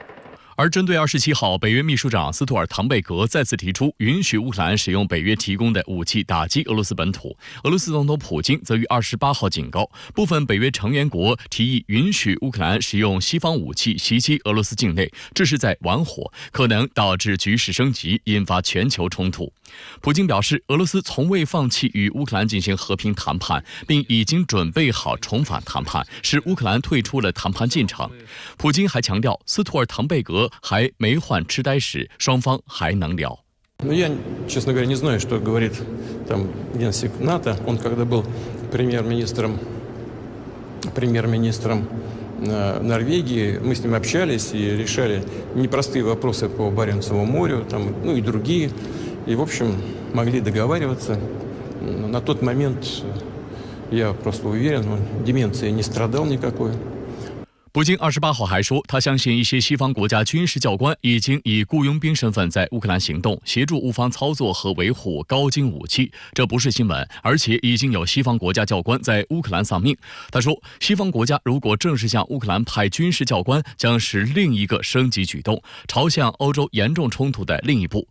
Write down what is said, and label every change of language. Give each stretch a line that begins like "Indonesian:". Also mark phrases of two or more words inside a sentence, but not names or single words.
Chinese: 而针对27号北约秘书长斯图尔滕贝格再次提出允许乌克兰使用北约提供的武器打击俄罗斯本土，俄罗斯总统普京则于28号警告，部分北约成员国提议允许乌克兰使用西方武器袭击俄罗斯境内，这是在玩火，可能导致局势升级，引发全球冲突。普京表示，俄罗斯从未放弃与乌克兰进行和平谈判，并已经准备好重返谈判，使乌克兰退出了谈判进程。普京还强调，斯图尔滕贝格还没患痴呆时，双方还能聊。
Russian: Я, честно говоря, не знаю, что говорит там генсек НАТО. Он когда был премьер-министром Норвегии, мы с ним общались и решали непростые вопросы по Баренцеву морю, там, ну и другие. И, в общем, могли договариваться. На тот момент, я просто уверен, он деменции не страдал никакой.
Chinese: 普京28号还说，他相信一些西方国家军事教官已经以雇佣兵身份在乌克兰行动，协助乌方操作和维护高精武器。这不是新闻，而且已经有西方国家教官在乌克兰丧命。他说，西方国家如果正式向乌克兰派军事教官，将是另一个升级举动，朝向欧洲严重冲突的另一步。